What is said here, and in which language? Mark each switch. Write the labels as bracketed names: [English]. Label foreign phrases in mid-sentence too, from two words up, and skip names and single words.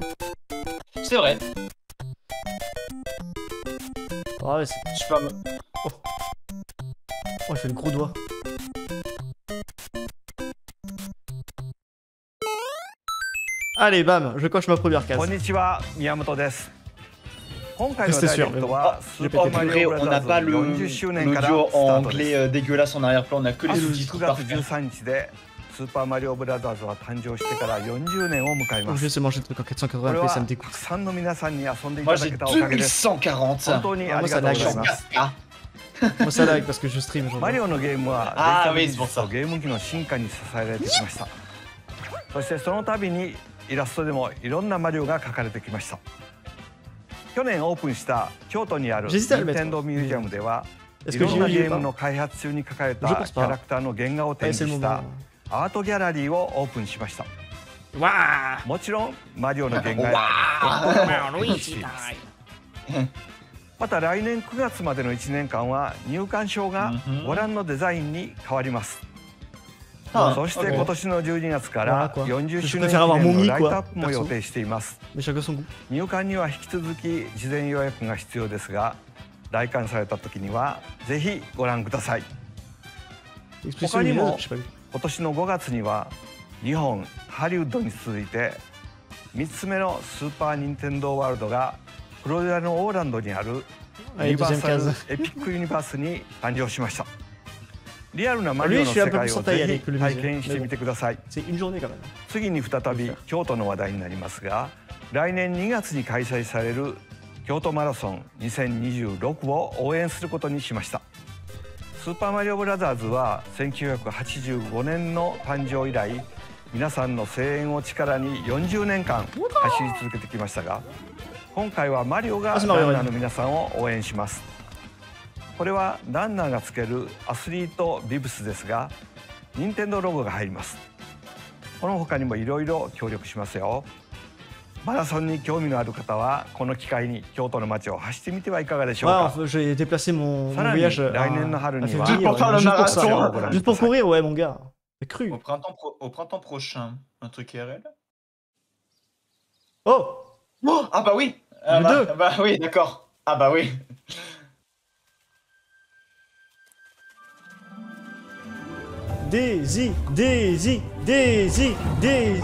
[French] C'est vrai. Oh, ouais, c'est- Je sais pas. oh, il fait le gros doigt. Allez, bam, je coche ma première case. [Japanese] こんにちは、宮本です。今回の [French] C'était [Japanese] ダイレ [French] sûr, [Japanese] ク [French] mais [Japanese] ト [French] bon. [Japanese] は [French] Ah, [Japanese] スーパーマリ [French] purée, [Japanese] オブラ [French] on [Japanese] ザ [French] n'a [Japanese] ー [French] pas [Japanese] ズ [French] le [Japanese] 40周年から [French] l'audio [Japanese] スタ [French] en [Japanese] ートで [French] anglais [Japanese] す。 [French] dégueulasse en arrière-plan, on a que les [Japanese] 明日 [French] sous-titres [Japanese] 9月 [French] parfaits. [Japanese] 13 日でスーパーマリオブラザーズは誕生してから40年を迎え [French] Je [Japanese] ま [French] vais [Japanese] す。 [French] essayer de manger le truc en [Japanese] これ [French] 480p, [Japanese] は [French] ça me [Japanese] た [French] dégoûte. [Japanese] くさんの皆さんに遊んでい [French] Moi [Japanese] ただ [French] j'ai [Japanese] けたおかげです。 [French] 2140. [Japanese] 本当にありがとうございま [French] Ah, [Japanese] す。 [French] Ah, Moi ça lag parce que je stream [Japanese] マリ [French] aujourd'hui. [Japanese] オのゲームはあーデジタル技 [French] oui, c'est pour [Japanese] 術 [French] ça [Japanese] とゲーム機の進化に支えられてきました。そしてその度にイラストでもいろんなマリオが描かれてきました。去年オープンした京都にある [French] J'hésite à le [Japanese] 任 [French] mettre. [Japanese] 天堂ミュージアムでは [French] Est-ce [Japanese] い [French] que [Japanese] ろ [French] j'ai [Japanese] んな [French] eu [Japanese] ゲ [French] lieu [Japanese] ーム [French] pas? [Japanese] の開発中に描かれ [French] Je [Japanese] た [French] pense [Japanese] キ [French] pas. [Japanese] ャラクターの原画を [French] Allez, [Japanese] 展 [French] c'est [Japanese] 示 [French] le [Japanese] し [French] moment. [Japanese] たアートギャラリーをオープンしました。 [French] Waouh! [Japanese] もちろんマリオの原画やまた来年9月までの1年間は入館証がご覧のデザインに変わります。 [French] Ah, [Japanese] そして [French] ok. [Japanese] 今年の12月か [French] Voilà [Japanese] ら [French] quoi. [Japanese] 40 [French] Je [Japanese] 周年 [French] préfère avoir [Japanese] 記念 [French] mon [Japanese] の Mi ライト [French] quoi. [Japanese] アップも予定しています。 [French] Mais chacun son goût. [Japanese] 入館には引き続き事前予約が必要ですが、来館された時にはぜひご覧ください。 [French] Expression Pourquoi lumineuse, Nemo je sais pas. [Japanese] 今年の5月には日本ハリウッドに続いて3つ目のスーパー・ニンテンドー・ワールドがフロリダのオーランドにある [French] Allez, [Japanese] ユニバー [French] deuxième [Japanese] サル [French] case. [Japanese] エピックユニバースに誕生しました。リアルなマリオ [French] Lui, [Japanese] の [French] je suis un [Japanese] 世 [French] peu [Japanese] 界 [French] plus [Japanese] を [French] entaillé [Japanese] ぜ [French] avec [Japanese] ひ [French] le [Japanese] 体 [French] musée. [Japanese] 験してみてください。 [French] C'est une journée quand même. [Japanese] 次に再び京都の話題になりますが、来年2月に開催される京都マラソン2026を応援することにしました。スーパーマリオブラザーズは1985年の誕生以来、皆さんの声援を力に40年間走り続けてきましたが、今回はマリオがランナーの皆さんを応援します。これはランナーがつけるアスリートビブスですが、任天堂ロゴが入ります。この他にもいろいろ協力しますよ。マラソンに興味のある方はこの機会に京都の街を走ってみてはいかがでしょう [French] Ouais, [Japanese] か。 [French] enfin, j'ai déplacé mon Salami, voyage à, [Japanese] 来年の春 [French] à [Japanese] には-- [French] février, Juste pour faire le juste pour ça. marathon. Juste pour courir, ouais, mon gars. C'est cru. Au printemps prochain, un truc RL. Oh! Oh, ah bah oui. Ah Le bah, deux. bah oui, d'accord. Ah bah oui. Daisy, Daisy, Daisy, Daisy.